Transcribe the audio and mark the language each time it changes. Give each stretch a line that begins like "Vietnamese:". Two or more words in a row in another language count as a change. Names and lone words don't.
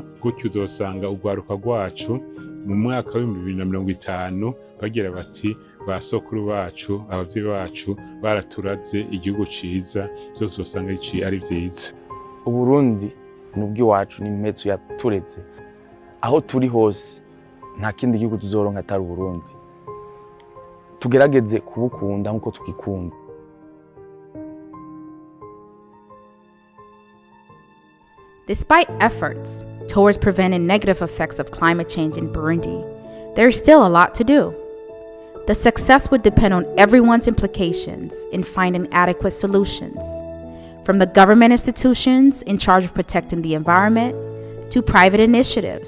Rundi: Gutyo uzosanga urwaruka rwacu mu mwaka wa 2050 bagira bati ba sokuru bacu abavyeyi bacu baraturaze igihugu ciza, byose usanga ari vyiza. Uburundi nubwo iwacu ni impetso yaturetse, aho turi hose nta kindi gihugu tuzoronka atari Uburundi. Tugerageze kubukunda nkuko tukikunda.
English: Despite efforts towards preventing negative effects of climate change in Burundi, there is still a lot to do. The success would depend on everyone's implications in finding adequate solutions, from the government institutions in charge of protecting the environment to private initiatives.